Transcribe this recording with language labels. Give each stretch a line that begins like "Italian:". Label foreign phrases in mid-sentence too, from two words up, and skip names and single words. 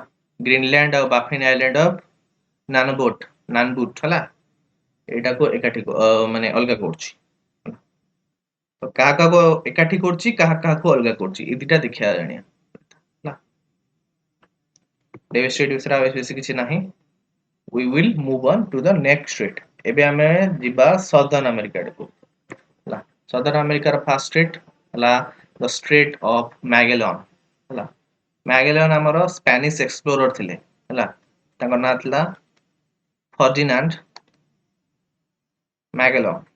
Odia: ଗ୍ରୀନଲ୍ୟାଣ୍ଡ ଆଉ ବାଫିନ ଆଇଲ୍ୟାଣ୍ଡ ଅଫ ନାନବୁଟ ହେଲା, ଏଇଟାକୁ ଏକାଠି ମାନେ ଅଲଗା କରୁଛି। ତ କାହା କାହାକୁ ଏକାଠି କରୁଛି, କାହା କାହାକୁ ଅଲଗା କରୁଛି, ଏ ଦିଟା ଦେଖିବା ଜାଣିବା ହେଲା। ଡେଭିସ୍ ଷ୍ଟ୍ରେଟ୍ ବିଷୟରେ ଆଉ ବେଶୀ କିଛି ନାହିଁ।
English: we will move on to the next state।
Odia: ଏବେ ଆମେ ଯିବା ସଦର୍ନ ଆମେରିକା ଆଡକୁ ହେଲା। ସଦର୍ନ ଆମେରିକାର
English: first state
Odia: ହେଲା ଦ ଷ୍ଟ୍ରେଟ୍ ଅଫ ମ୍ୟାଗେଲନ ହେଲା। ମ୍ୟାଗେଲନ ଆମର
English: Spanish explorer
Odia: ଥିଲେ ହେଲା। ତାଙ୍କ ନାଁ ଥିଲା ଫର୍ଡିନାଣ୍ଡ ମ୍ୟାଗେଲନ।